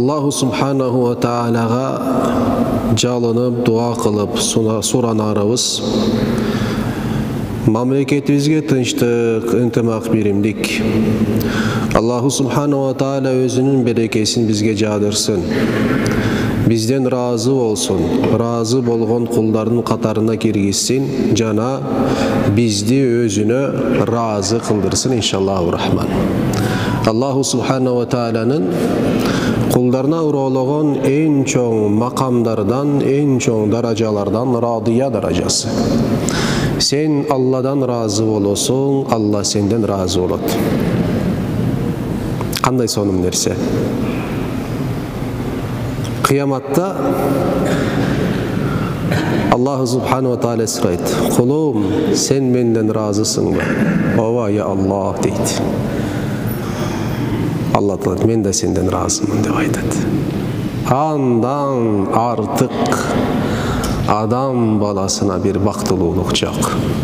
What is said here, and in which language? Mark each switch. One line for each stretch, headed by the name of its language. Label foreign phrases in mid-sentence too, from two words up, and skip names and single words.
Arabic: الله سبحانه وتعالى
Kyrgyz: жалынып, дуа кылып суранарыбыз. Мамлекетибизге тынчтык, ынтымак, биримдик.
Arabic: الله سبحانه وتعالى
Kyrgyz: өзүнүн берекесин бизге жаадырсын. Бизден разы болсун, разы болгон кулдардын катарына киргизсин жана бизди өзүнө разы кылдырсын
Arabic: إن شاء الله الرحمن. الله سبحانه وتعالى
Kyrgyz: кулдарына урологон эң чоң макамдардан, эң чоң даражалардан радия даражасы. Сен Алладан разы болосуң, Алла сенден разы болот. Кандай сонун нерсе? Кыяматта
Arabic: الله سبحانه وتعالى
Kyrgyz: сурайт: "Кулум, сен менден разысыңбы?" "Ооба,
Arabic: يا الله"
Kyrgyz: дейт. Алла айтат: "Мен да сенден разымын" деп айтат. Андан артык адам баласына бир бактылуулук жок.